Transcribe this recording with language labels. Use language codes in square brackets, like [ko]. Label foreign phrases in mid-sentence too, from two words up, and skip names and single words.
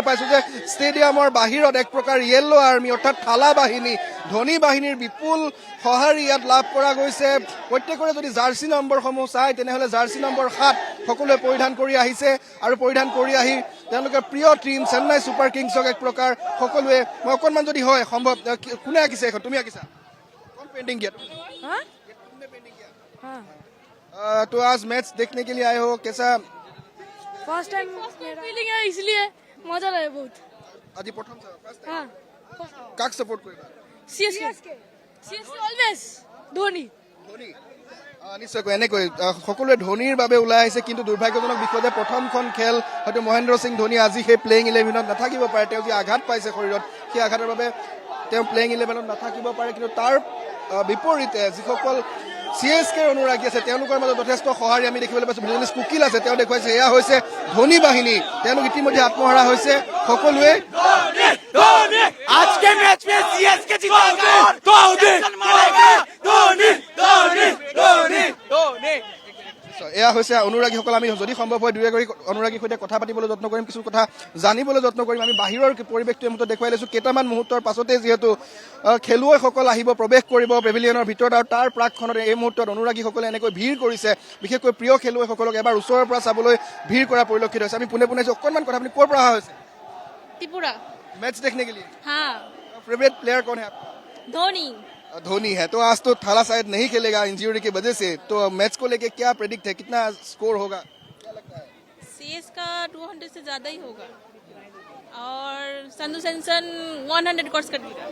[as] পাইছোঁ যে ষ্টেডিয়ামৰ বাহিৰত এক প্ৰকাৰ [en] yellow army [as] অৰ্থাৎ থালা বাহিনী ধনী বাহিনীৰ বিপুল সঁহাৰি ইয়াত লাভ কৰা গৈছে প্ৰত্যেকৰে যদি জাৰ্চি নম্বৰসমূহ চায় তেনেহ'লে জাৰ্চি নম্বৰ 7 সকলোৱে পৰিধান কৰি আহিছে আৰু পৰিধান কৰি আহি তেওঁলোকৰ প্ৰিয় টীম চেন্নাই ছুপাৰ কিংছক এক প্ৰকাৰ সকলোৱে মই অকণমান যদি হয় সম্ভৱ কোনে আঁকিছে এখন তুমি আঁকিছা [hi] कौन पेंटिंग किया तो आज मैच देखने के लिए आए हो कैसा [en] first time feeling [hi] है इसलिए मजा लगे बहुत आज प्रथम फर्स्ट हां [as] কাক ছাপোৰ্ট কৰিবা [en] सीएसके অলवेজ ধোনি [as] ধোনি নিশ্চয়কৈ এনেকৈ সকলোৱে ধোনিৰ বাবে ওলাই আহিছে কিন্তু দুৰ্ভাগ্যজনক বিষয় যে প্ৰথমখন খেল হয়তো মহেন্দ্ৰ সিং ধোনি আজি সেই প্লেইং 11ত নাথাকিব পাৰে তেওঁ যি আঘাত পাইছে শৰীৰত সেই আঘাতৰ বাবে তেওঁ প্লেইং 11ত নাথাকিব পাৰে কিন্তু তাৰ বিপৰীতে যিসকল CSK অনুৰাগী আছে তেওঁলোকৰ মাজত যথেষ্ট সঁহাৰি আমি দেখিবলৈ পাইছোঁ বিজনেছ কুকিল আছে তেওঁ দেখুৱাইছে এয়া হৈছে ধনী বাহিনী তেওঁলোক ইতিমধ্যে আত্মহাৰা হৈছে সকলোৱে [hi] आज के मैच में CSK जीतेगा धोनी धोनी धोनी धोनी धोनी [as] এয়া হৈছে অনুৰাগীসকল আমি যদি সম্ভৱ হয় দুই এগৰাকী অনুৰাগীৰ সৈতে কথা পাতিবলৈ যত্ন কৰিম কিছু কথা জানিবলৈ যত্ন কৰিম আমি বাহিৰৰ পৰিৱেশটো এই মুহূৰ্তত দেখুৱাই লৈছোঁ কেইটামান মুহূৰ্তৰ পাছতে যিহেতু খেলুৱৈসকল আহিব প্ৰৱেশ কৰিব পেভিলিয়নৰ ভিতৰত আৰু তাৰ প্ৰাকখনত এই মুহূৰ্তত অনুৰাগীসকলে এনেকৈ ভিৰ কৰিছে বিশেষকৈ প্ৰিয় খেলুৱৈসকলক এবাৰ ওচৰৰ পৰা চাবলৈ ভিৰ কৰা পৰিলক্ষিত হৈছে আমি পোনে পোনে অকণমান কথা আপুনি ক'ৰ পৰা অহা হৈছে [hi] त्रिपुरा मैच देखने के लिए हाँ [en] favorite player [hi] कौन है आपका धोनी धोनी है तो आज तो थाला शायद नहीं खेलेगा इंजरी की वजह से तो मैच को लेके क्या प्रेडिक्ट है कितना स्कोर होगा क्या लगता है सीएस का 200 से ज्यादा ही होगा और संजू सैमसन 100 क्रॉस कर देगा